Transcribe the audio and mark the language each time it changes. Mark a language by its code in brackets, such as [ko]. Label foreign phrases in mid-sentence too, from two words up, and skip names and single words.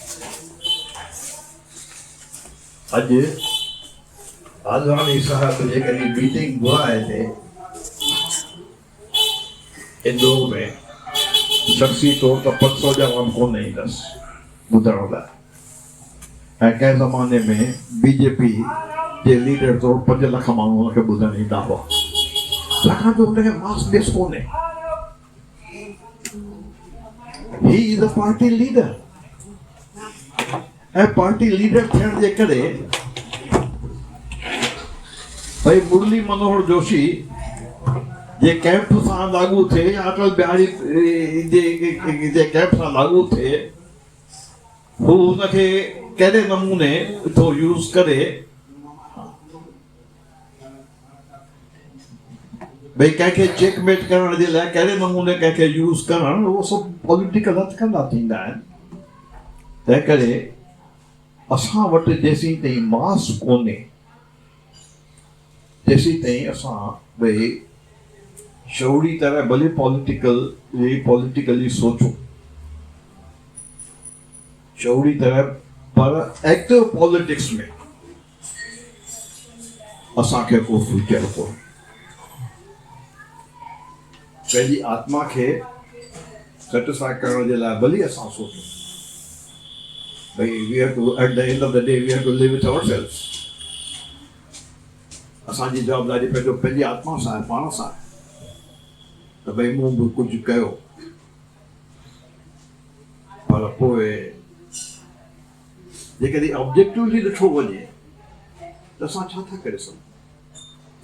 [sd] अॼु आदवानी साहब जेकॾहिं मीटिंग घुराए थे इंदौर में, शख्सी तौर ते 500 जवान कोन ईंदसि ॿुधण लाइ, ऐं कंहिं ज़माने में BJP जे लीडर तौर 5 लख माण्हू हुनखे ॿुधण ईंदा हुआ, छाकाणि जो हुनखे मास बेस कोन्हे। [en] He is a party leader, [sd] ऐं [en] party leader [sd] थियण जे करे भाई मुरली मनोहर जोशी जे कैंप सां लागू थे, अटल बिहारी जे कैंप सां लागू थे, हू हुनखे कहिड़े नमूने थो यूज़ करे, भई कंहिंखे चेकमेट करण जे लाइ कहिड़े नमूने कंहिंखे यूज़ करणु, उहो सभु पॉलिटिकल हथकंडा थींदा आहिनि। तंहिं करे असां वटि जेसीं ताईं मास कोन्हे, तेसीं ताईं असां भई शौरी तरह भले पॉलिटिकली सोचूं, शौरी तरह, पर [en] active politics [sd] में असांखे को फ्यूचर कोन्हे। पंहिंजी आत्मा खे सेटिस्फाई करण जे लाइ भली असां सोचूं, भई [en] We have to, at the end of the day we have to live with ourselves. [sd] असांजी जवाबदारी पंहिंजी आत्मा सां आहे, पाण सां आहे, त भई मूं बि कुझु कयो, पर पोइ जेकॾहिं ऑब्जेक्टिवली ॾिठो वञे त असां छा था करे सघूं।